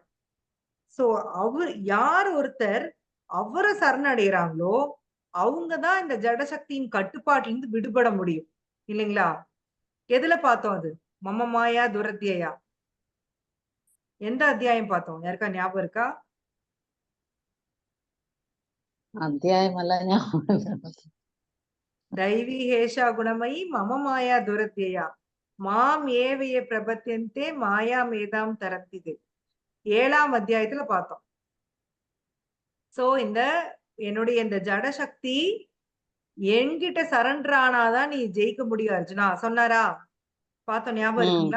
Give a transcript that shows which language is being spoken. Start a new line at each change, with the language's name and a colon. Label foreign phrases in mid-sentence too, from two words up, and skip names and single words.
Tamil: சோ, யார் ஒருத்தர் அவர சரணடைறாங்களோ, அவங்க தான் இந்த ஜட சக்தியின் கட்டுப்பாட்டிலிருந்து விடுபட முடியும். இல்லைங்களா? எதுல பார்த்தோம் அது?
Sanskrit: मम माया दुरत्यया.
Tamil: எந்த அத்தியாயம் பார்த்தோம்? யாருக்கா ஞாபகம் இருக்கா? அத்தியாயம் எல்லாம் ஞாபகம் இல்ல.
Sanskrit: दैवी हेषा गुणमयी मम माया दुरत्यया माम एव ये प्रपद्यन्ते मायामेतां तरन्ति ते.
Tamil: 7ஆம் அத்தியாயத்துல பார்த்தோம். சோ என்னுடைய இந்த ஜட சக்தி என்கிட்ட சரண்டர் ஆனாதான் நீ ஜெயிக்க முடியும் அர்ஜுனா சொன்னாரா? பார்த்தோம், ஞாபகம் இருக்குங்களா?